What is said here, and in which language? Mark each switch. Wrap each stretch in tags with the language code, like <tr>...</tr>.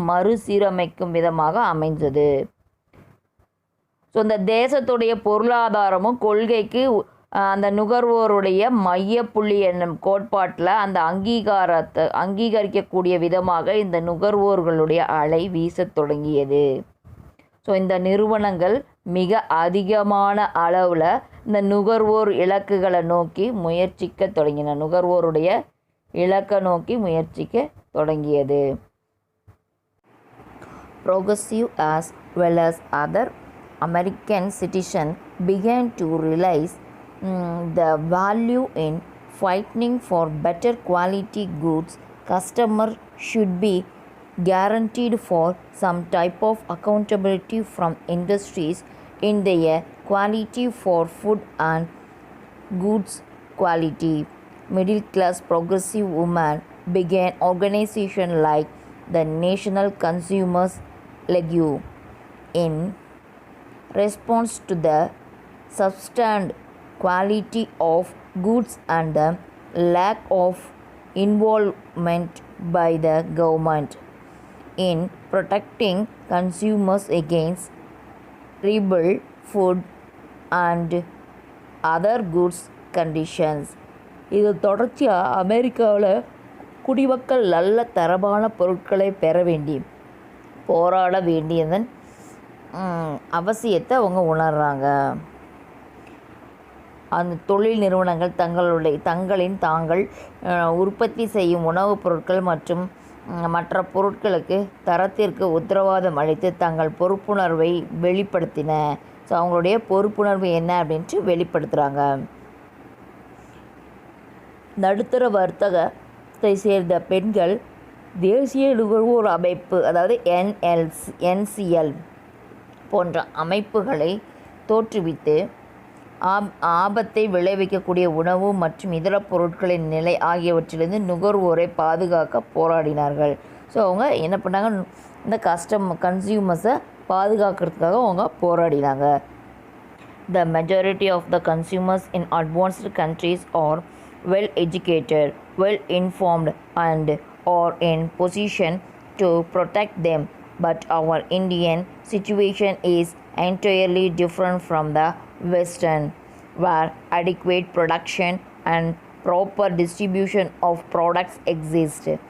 <ta>மறுசீரமைக்கும் விதமாக அமைந்தது. ஸோ இந்த தேசத்துடைய பொருளாதாரமும் கொள்கைக்கு அந்த நுகர்வோருடைய மையப்புள்ளி என்னும் கோட்பாட்டில் அந்த அங்கீகரிக்கக்கூடிய விதமாக இந்த நுகர்வோர்களுடைய அலை வீசத் தொடங்கியது. ஸோ இந்த நிறுவனங்கள் மிக அதிகமான அளவில் இந்த நுகர்வோர் இலக்குகளை நோக்கி முயற்சிக்க தொடங்கின. நுகர்வோருடைய இலக்கை நோக்கி முயற்சிக்க தொடங்கியது.</ta> <en>Progressive as well as other American citizens began to realize the value in fighting for better quality goods. Customers should be guaranteed for some type of accountability from industries in their quality for food and goods quality. Middle class progressive women began organizations like the National Consumers League in response to the substandard quality of goods and the lack of involvement by the government in protecting consumers against terrible food and other goods conditions.</en> <ta>இது தொடர்ச்சியாக அமெரிக்காவில் குடிமக்கள் நல்ல தரமான பொருட்களை பெற வேண்டி போராட வேண்டியதன் அவசியத்தை அவங்க உணர்கிறாங்க. அந்த தொழில் நிறுவனங்கள் தாங்கள் உற்பத்தி செய்யும் உணவுப் பொருட்கள் மற்றும் மற்ற பொருட்களுக்கு தரத்திற்கு உத்தரவாதம் அளித்து தங்கள் பொறுப்புணர்வை வெளிப்படுத்தின. ஸோ அவங்களுடைய பொறுப்புணர்வு என்ன அப்படின்ட்டு வெளிப்படுத்துகிறாங்க. நடுத்தர வர்த்தகத்தை சேர்ந்த பெண்கள் தேசிய நுகர்வோர் அமைப்பு, அதாவது NCL போன்ற அமைப்புகளை தோற்றுவித்து ஆபத்தை விளைவிக்கக்கூடிய உணவு மற்றும் இதர பொருட்களின் நிலை ஆகியவற்றிலிருந்து நுகர்வோரை பாதுகாக்க போராடினார்கள். ஸோ அவங்க என்ன பண்ணாங்க, இந்த கன்சியூமர்ஸை பாதுகாக்கிறதுக்காக அவங்க போராடினாங்க.</ta> <en>The majority of the consumers in advanced countries are well educated, well informed and are in position to protect them. But our Indian situation is entirely different from the Western, where adequate production and proper distribution of products exist.</en>